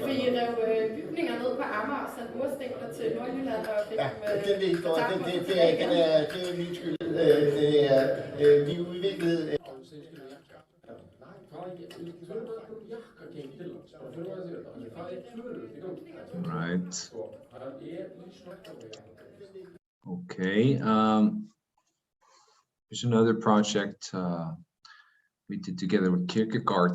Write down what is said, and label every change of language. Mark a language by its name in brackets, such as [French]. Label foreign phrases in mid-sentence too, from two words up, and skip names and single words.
[Danish] For I rev bygninger ned på Amager og sendte murstængler til Nordjylland og fik det er min skyld. Vi udviklede... [English] Right. Okay. Here's another project we did together with Kierkegaard.